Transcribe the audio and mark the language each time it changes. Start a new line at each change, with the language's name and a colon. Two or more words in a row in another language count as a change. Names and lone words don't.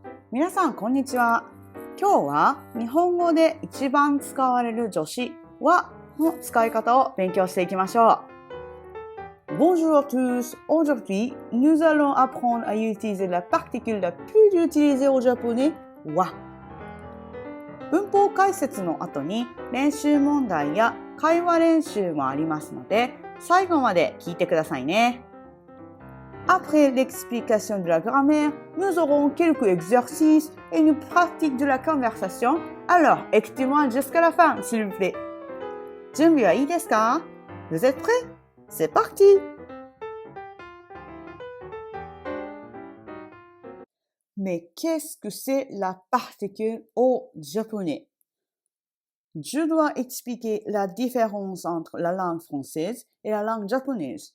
Japanese: 皆さんこんにちは。今日は日本語で一番使われる助詞はの使い方を勉強していきましょう。
French: Bonjour à tous. Aujourd'hui, nous allons apprendre à utiliser la particule la plus utilisée au japonais, wa.
Japanese: 文法解説の後に練習問題や会話練習もありますので、最後まで聞いてくださいね。
French: Après l'explication de la grammaire, nous aurons quelques exercices et une pratique de la conversation. Alors, écoutez-moi jusqu'à la fin, s'il vous plaît.
Japanese: 準備はいいですか?
French: Vous êtes prêts? C'est parti! Mais qu'est-ce que c'est la particule au japonais? Je dois expliquer la différence entre la langue française et la langue japonaise.